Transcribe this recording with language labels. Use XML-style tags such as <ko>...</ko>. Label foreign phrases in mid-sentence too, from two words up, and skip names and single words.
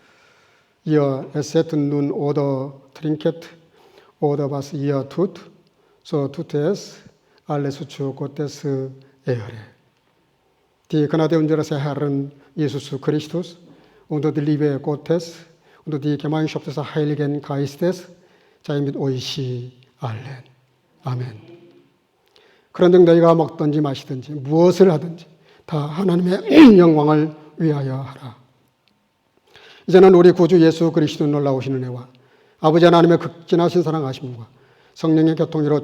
<de>Ihr es seid nun oder trinket oder was ihr tut, so tutes alles zu Gottes Ehre. Die Gnade unseres Herrn Jesus Christus und die Liebe Gottes und die Gemeinschaft des Heiligen Geistes sei mit euch allen.</de> <ko>아멘. 그런즉 너희가 먹든지 마시든지 무엇을 하든지 다 하나님의 영광을 위하여 하라. 이제는 우리 구주 예수 그리스도 놀라우신 은혜와 아버지 하나님의 극진하신 사랑하심과 성령의 교통으로</ko>